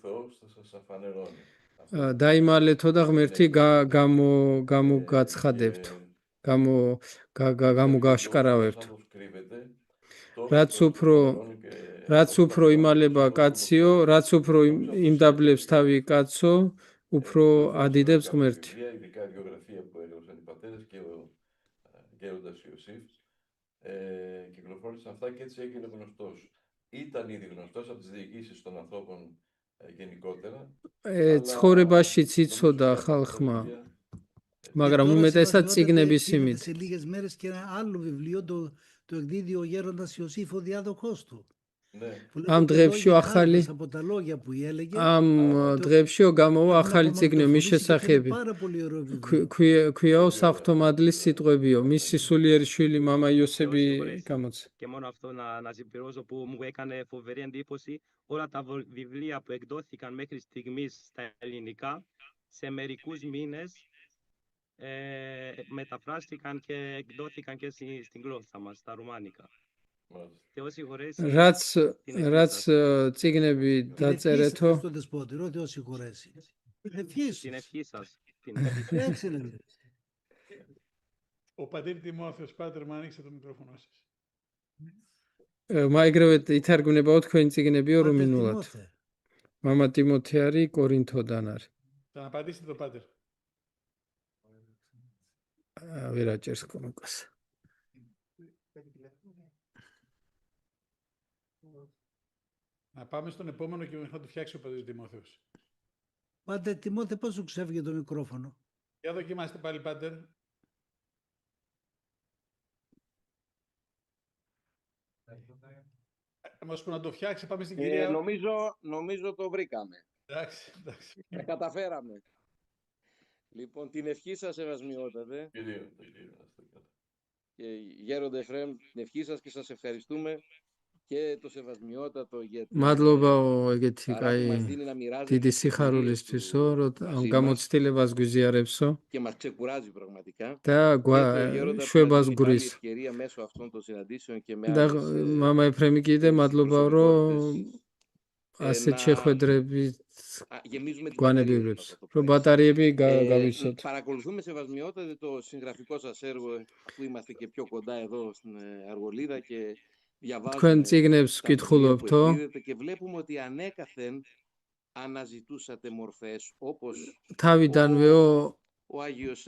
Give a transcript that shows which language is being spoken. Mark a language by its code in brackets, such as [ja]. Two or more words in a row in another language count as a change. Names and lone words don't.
[ka] დაიმალეთო და ღმერთი გამოგაცხადებთო. გამოგაშკარავებთ. რაც უფრო იმალება კაციო, რაც უფრო იმდაბლებს თავი კაცო, უფრო ადიდებს ღმერთი. [el] Κυκλοφόρησαν αυτά και έτσι έγινε γνωστός. Ήταν ήδη γνωστός από τις διοικήσεις των ανθρώπων γενικότερα. [ka] ცხოვრებაშიც იცოდა ხალხმა. მაგრამ უმეტესად წიგნების იმით. [el] Σε λίγες μέρες και ένα άλλο βιβλίο, το εκδίδει ο γέροντας Ιωσήφ, ο διάδοχός του. [ka] ამ დღეებშიო ახალი ამ დღეებშიო გამოვა ახალი წიგნი მის შესახები. ქვიაო საღვთო მადლის სიტყვებიო, მისი სულიერი შვილი მამა იოსები გამოცა. [el] Και μόνο αυτό να συμπληρώσω που μου έκανε φοβερή εντύπωση, όλα τα βιβλία που εκδόθηκαν μέχρι στιγμής στα ελληνικά, σε μερικούς μήνες μεταφράστηκαν και εκδόθηκαν και στην γλώσσα μας, στα ρουμάνικα. [ka] რაც წიგნები დაწერეთო, [el] την ευχή σας. Ο πατήρ Τιμόθεος, πάτερ, μου ανοίξτε το μικρόφωνο σας. [ka] ეგრევე ითარგმნებაო თქვენი წიგნებიო რუმინულად. მამა ტიმოთე არის კორინთოდან არის. [el] Θα απαντήσετε το πάτερ. [ka] ვერ აჭერს კომიკას. [el] Να πάμε στον επόμενο και θα το φτιάξει ο πατήρ Τιμόθεος. Πάτερ Τιμόθε, πώς σου ξέφυγε το μικρόφωνο? Για δοκιμάστε πάλι, πάτερ. Θα μας πω να το φτιάξει, πάμε στην κυρία. Νομίζω το βρήκαμε. Εντάξει. Τα καταφέραμε. Λοιπόν, την ευχή σας, σεβασμιότατε. Και γέροντα Εφραίμ, την ευχή σας και σας ευχαριστούμε. Και το σεβασμιότατο για την [ka] მადლობაო ეგეთი [el] χαρά που [ka] კაი [el] μας δίνει να μοιράζεται [ka] დიდი სიხარულისთვისო, რომ ამ გამოცდილებას გვიზიარებსო [el] και μας ξεκουράζει πραγματικά. [ka] და შვებას გვრის. [el] Ευκαιρία μέσω αυτών των συναντήσεων και με [ka] და მამა ეფრემი კიდე მადლობაო, რომ ასეთ შეხვედრებით გვანებივრებს, რომ ბატარეები გავისოთ. [el] Παρακολουθούμε, σεβασμιότατε, το συγγραφικό σας έργο που είμαστε και πιο κοντά εδώ στην Αργολίδα και [ka] თქვენ [el] διαβάζουμε [ka] წიგნებს [el] τα βιβλία που [ka] ვკითხულობთო? [el] εκδίδετε και βλέπουμε ότι ανέκαθεν αναζητούσατε μορφές όπως [ka] თავიდანვეო [el] ο Άγιος